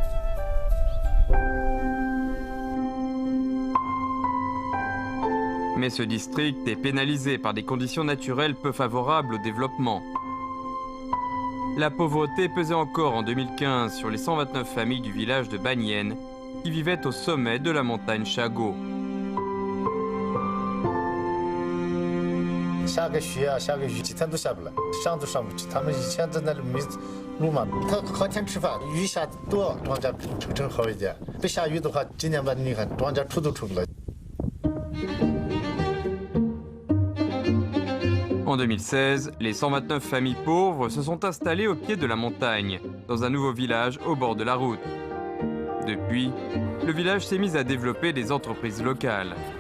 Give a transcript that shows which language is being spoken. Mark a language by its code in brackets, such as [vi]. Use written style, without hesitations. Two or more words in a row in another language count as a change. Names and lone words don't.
[fr] Mais ce district est pénalisé par des conditions naturelles peu favorables au développement. La pauvreté pesait encore en 2015 sur les 129 familles du village de Banyan qui vivaient au sommet de la montagne Shago. [zh] 下个雪啊，下个雨，几天都下不来，上都上不去。他们以前在那里没路嘛，他靠天吃饭，雨下多，庄稼成好一点。不下雨的话，今年吧，你看庄稼出都出不来。 [fr] En 2016, les 129 familles pauvres se sont installées au pied de la montagne, dans un nouveau village au bord de la route. Depuis, le village s'est mis à développer des entreprises locales.